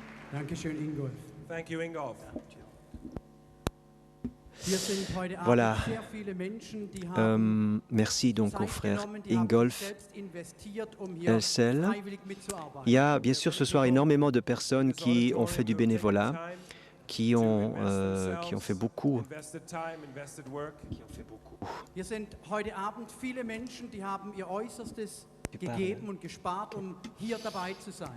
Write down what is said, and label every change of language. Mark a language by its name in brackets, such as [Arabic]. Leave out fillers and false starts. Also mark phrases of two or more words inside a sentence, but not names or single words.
[German] Dankeschön, Ingolf. [English] Thank you, Ingolf. [French] Voilà. Merci donc au frère Ingolf Elsel. Il y a bien sûr ce soir énormément de personnes qui ont fait du bénévolat, qui ont fait beaucoup. [German] Hier sind heute Abend viele Menschen, die haben ihr Äußerstes gegeben und gespart, um hier dabei zu sein.